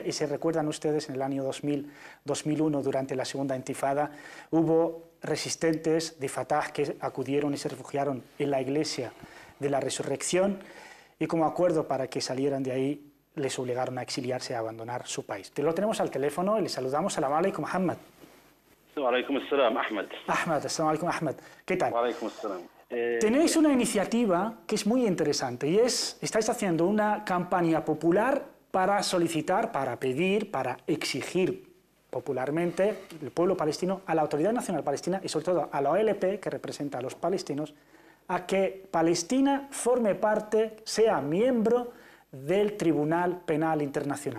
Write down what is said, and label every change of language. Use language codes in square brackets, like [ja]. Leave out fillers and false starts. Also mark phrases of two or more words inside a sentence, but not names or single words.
[es] Y se recuerdan ustedes, en el año 2001, durante la segunda intifada, hubo resistentes de Fatah que acudieron y se refugiaron en la iglesia de la resurrección, y como acuerdo para que salieran de ahí, les obligaron a exiliarse, a abandonar su país. Lo tenemos al teléfono y le saludamos. [ar] سلام عليكم, Muhammad. عليكم السلام, Ahmed. السلام عليكم, Ahmed. [es] ¿Qué tal? [ar] عليكم السلام. [es] Tenéis una iniciativa que es muy interesante y estáis haciendo una campaña popular para solicitar, para pedir, para exigir popularmente el pueblo palestino, a la Autoridad Nacional Palestina y sobre todo a la OLP, que representa a los palestinos, a que Palestina forme parte, sea miembro del Tribunal Penal Internacional.